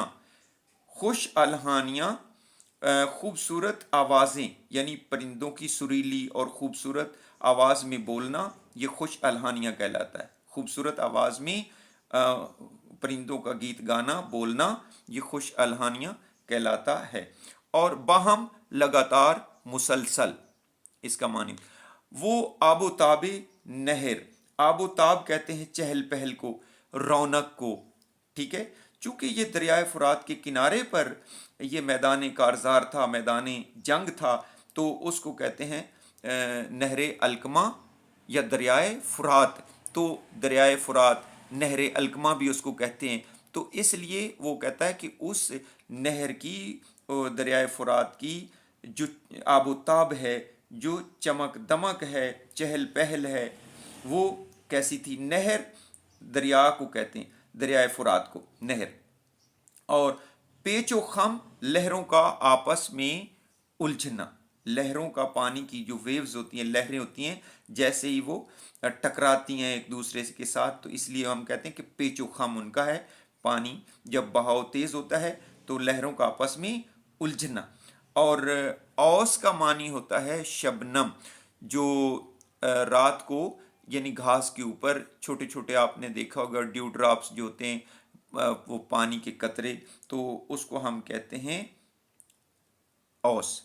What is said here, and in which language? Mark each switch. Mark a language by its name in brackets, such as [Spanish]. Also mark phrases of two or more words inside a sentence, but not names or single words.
[Urdu] خوش الحانیاں خوبصورت آوازیں، یعنی پرندوں کی سریلی اور خوبصورت آواز میں بولنا، یہ خوش الحانیاں کہلاتا ہے۔ خوبصورت آواز میں پرندوں کا گیت گانا، بولنا، یہ خوش الحانیاں کہلاتا ہے۔ اور باہم لگاتار، مسلسل، اس کا معنی وہ آب و تاب نہر۔ آب و تاب کہتے ہیں چہل پہل کو، رونق کو، ٹھیک ہے۔ چونکہ یہ دریائے فرات کے کنارے پر یہ میدان کارزار تھا، میدان جنگ تھا، تو اس کو کہتے ہیں نہر القمہ یا دریائے فرات۔ تو دریائے فرات، نہر القمہ بھی اس کو کہتے ہیں۔ تو اس لیے وہ کہتا ہے کہ اس نہر کی، دریائے فرات کی جو آب و تاب ہے، جو چمک دمک ہے، چہل پہل ہے، وہ کیسی تھی؟ نہر دریا کو کہتے ہیں، دریائے فرات کو نہر۔ اور پیچ و خم، لہروں کا آپس میں الجھنا، لہروں کا، پانی کی جو ویوز ہوتی ہیں، لہریں ہوتی ہیں، جیسے ہی وہ ٹکراتی ہیں ایک دوسرے کے ساتھ، تو اس لیے ہم کہتے ہیں کہ پیچ و خم ان کا ہے. پانی جب بہاؤ تیز ہوتا ہے تو لہروں کا آپس میں الجھنا. اور اوس کا معنی ہوتا ہے شبنم، جو رات کو یعنی گھاس کے اوپر چھوٹے چھوٹے، آپ نے دیکھا ہوگا [English] dew drops [Urdu] جو ہوتے ہیں، وہ پانی کے قطرے، تو اس کو ہم کہتے ہیں اوس.